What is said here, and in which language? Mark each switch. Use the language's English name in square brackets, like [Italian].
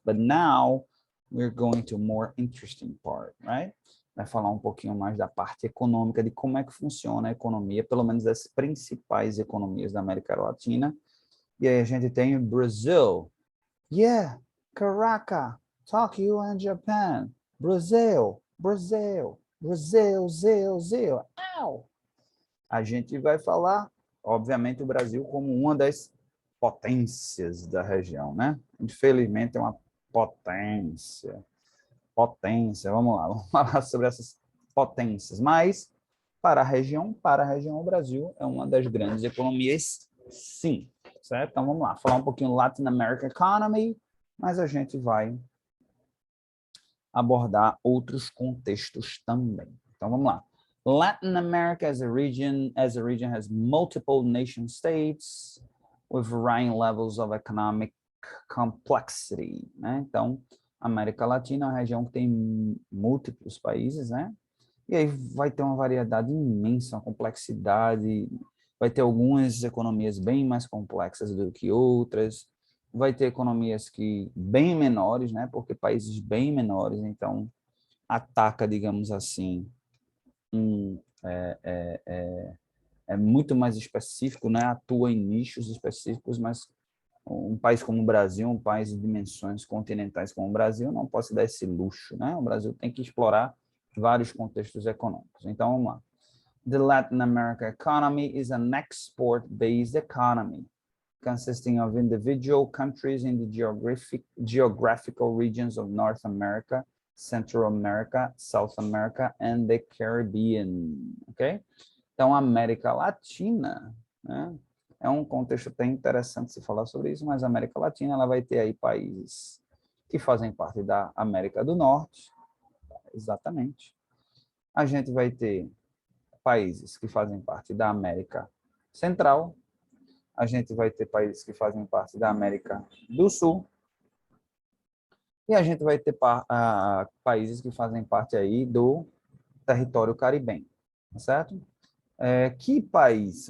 [English] But now we're going to a more interesting part, right? [Portuguese] Vai falar um pouquinho mais da parte econômica, de como é que funciona a economia, pelo menos das principais economias da América Latina. E aí a gente tem Brazil. [English] Yeah, Caraca, Tokyo and Japan. Brazil, Brazil, Brazil, Zil. Ow! [Portuguese] A gente vai falar, obviamente, o Brasil como uma das potências da região, né? Infelizmente é uma potência. Potência, vamos falar sobre essas potências. Mas, para a região, o Brasil é uma das grandes economias, sim. Certo? Então, vamos lá, falar um pouquinho Latin American Economy, mas a gente vai abordar outros contextos também. Então, vamos lá. [English] Latin America as a region has multiple nation states with varying levels of economic complexity, né? [Portuguese] Então, América Latina é uma região que tem múltiplos países, né? E aí vai ter uma variedade imensa, uma complexidade, vai ter algumas economias bem mais complexas do que outras, vai ter economias que bem menores, né? Porque países bem menores, então ataca, digamos assim, um, é muito mais específico, né? Atua em nichos específicos, mas um país como o Brasil, um país de dimensões continentais como o Brasil, não pode se dar esse luxo, né? O Brasil tem que explorar vários contextos econômicos. Então, vamos lá. [English] The Latin American economy is an export-based economy, consisting of individual countries in the geographical regions of North America, Central America, South America, and the Caribbean, ok? [Portuguese] Então, a América Latina, né, é um contexto até interessante se falar sobre isso, mas a América Latina ela vai ter aí países que fazem parte da América do Norte, exatamente. A gente vai ter países que fazem parte da América Central, a gente vai ter países que fazem parte da América do Sul, e a gente vai ter países que fazem parte aí do território caribenho, certo? Que país?